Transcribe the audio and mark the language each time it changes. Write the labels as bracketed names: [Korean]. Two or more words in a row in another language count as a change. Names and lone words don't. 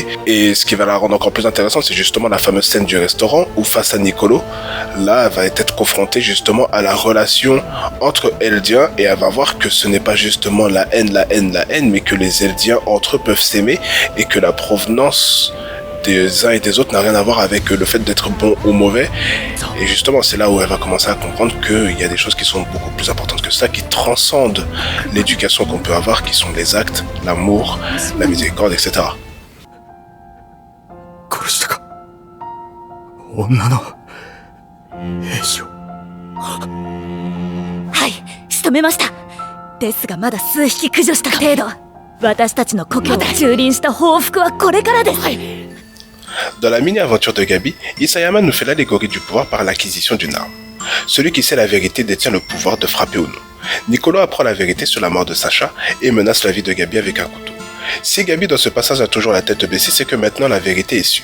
[French] Et ce qui va la rendre encore plus intéressante, c'est justement la fameuse scène du restaurant où face à Niccolo, là, elle va être confrontée justement à la relation entre Eldiens et elle va voir que ce n'est pas justement la haine, mais que les Eldiens entre eux peuvent s'aimer et que la provenance des uns et des autres n'a rien à voir avec le fait d'être bon ou mauvais. Et justement, c'est là où elle va commencer à comprendre qu'il y a des choses qui sont beaucoup plus importantes que ça, qui transcendent l'éducation qu'on peut avoir, qui sont les actes, l'amour, la miséricorde, etc. [Japanese] 殺したか女の兵士を。はい、仕留めました。ですがまだ数匹駆除した程度。私たちの故郷を蹂躙した報復はこれからです。 [French] Dans la mini-aventure de Gabi, Isayama nous fait l'allégorie du pouvoir par l'acquisition d'une arme. Celui qui sait la vérité détient le pouvoir de frapper ou non. Niccolo apprend la vérité sur la mort de Sacha et menace la vie de Gabi avec un couteau. Si Gabi dans ce passage a toujours la tête baissée, c'est que maintenant la vérité est sue.